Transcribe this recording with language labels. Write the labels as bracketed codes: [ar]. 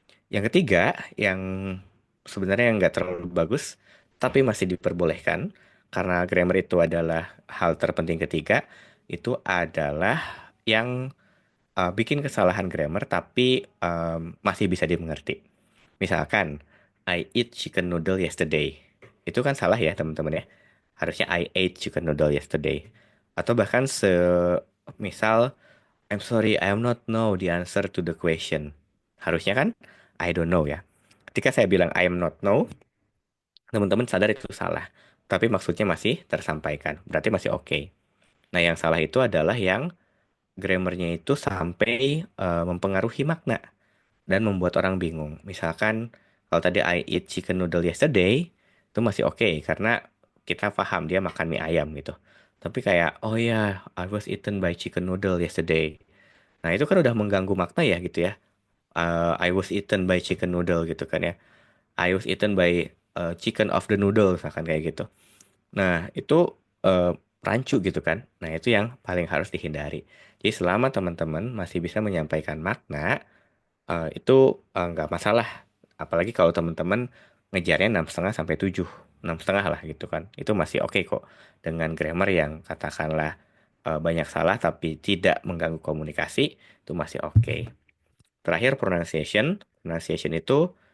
[id] Yang ketiga, yang sebenarnya nggak terlalu bagus, tapi masih diperbolehkan, karena grammar itu adalah hal terpenting ketiga, itu adalah yang bikin kesalahan grammar, tapi masih bisa dimengerti. Misalkan, [en] I eat chicken noodle yesterday. [id] Itu kan salah ya, teman-teman ya. Harusnya [en] I ate chicken noodle yesterday. [id] Atau bahkan misal, [en] I'm sorry, I am not know the answer to the question. [id] Harusnya kan [en] I don't know [id] ya. Ketika saya bilang [en] I am not know, [id] teman-teman sadar itu salah. Tapi maksudnya masih tersampaikan. Berarti masih oke. Nah, yang salah itu adalah yang grammarnya itu sampai mempengaruhi makna dan membuat orang bingung. Misalkan kalau tadi [en] I eat chicken noodle yesterday, [id] itu masih oke karena kita paham dia makan mie ayam gitu. Tapi kayak, oh ya, [en] I was eaten by chicken noodle yesterday. [id] Nah, itu kan udah mengganggu makna ya gitu ya. [en] I was eaten by chicken noodle [id] gitu kan ya. [en] I was eaten by chicken of the noodle [id] misalkan kayak gitu. Nah, itu eh, rancu gitu kan. Nah, itu yang paling harus dihindari. Jadi selama teman-teman masih bisa menyampaikan makna, itu nggak masalah. Apalagi kalau teman-teman ngejarnya 6,5 sampai 7, 6,5 lah gitu kan. Itu masih oke kok. Dengan grammar yang katakanlah banyak salah tapi tidak mengganggu komunikasi, itu masih oke. Terakhir pronunciation. Pronunciation itu